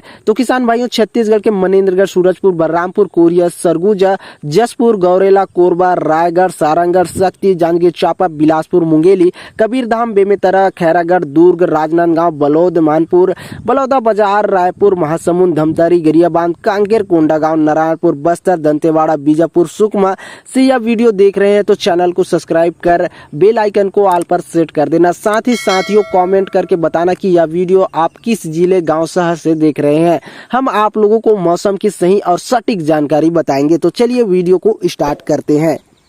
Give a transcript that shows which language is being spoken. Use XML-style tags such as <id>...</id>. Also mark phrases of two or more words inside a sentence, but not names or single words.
<hi>तो किसान भाइयों, छत्तीसगढ़ के मनेन्द्रगढ़, सूरजपुर, बलरामपुर, कोरिया, सरगुजा, जसपुर, गौरेला, कोरबा, रायगढ़, सारंगढ़, शक्ति, जांजगीर चांपा, बिलासपुर, मुंगेली, कबीरधाम, बेमेतरा, खैरागढ़, दुर्ग, राजनांदगांव, बलौद, मानपुर, बलौदाबाजार, रायपुर, महासमुंद, धमतरी, गरियाबंद, कांकेर, कोंडागांव, नारायणपुर, बस्तर, दंतेवाड़ा, बीजापुर, सुकमा से यह वीडियो देख रहे हैं तो चैनल को सब्सक्राइब कर</hi> <en>bell icon</en> <hi>को ऑल पर सेट कर देना। साथ ही साथियों, कमेंट करके बताना कि यह वीडियो आप किस जिले, गांव, शहर से देख रहे हैं। हम आप लोगों को मौसम की सही और सटीक जानकारी बताएंगे। तो चलिए वीडियो को स्टार्ट करते हैं।</hi>